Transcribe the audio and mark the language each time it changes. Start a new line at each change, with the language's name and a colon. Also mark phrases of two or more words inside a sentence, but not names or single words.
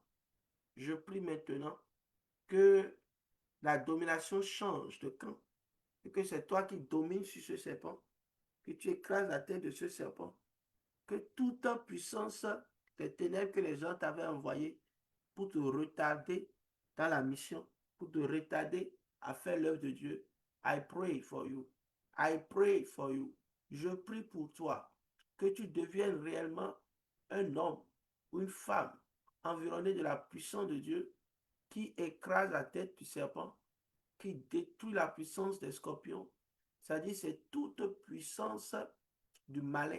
French: Je prie maintenant que la domination change de camp et que c'est toi qui domines sur ce serpent, que tu écrases la tête de ce serpent, que toute puissance des ténèbres que les gens t'avaient envoyées pour te retarder dans la mission, pour te retarder à faire l'œuvre de Dieu.
English: I pray for you. I pray for you.
French: Je prie pour toi que tu deviennes réellement un homme ou une femme environné de la puissance de Dieu qui écrase la tête du serpent, qui détruit la puissance des scorpions. C'est-à-dire, c'est toute puissance du malin.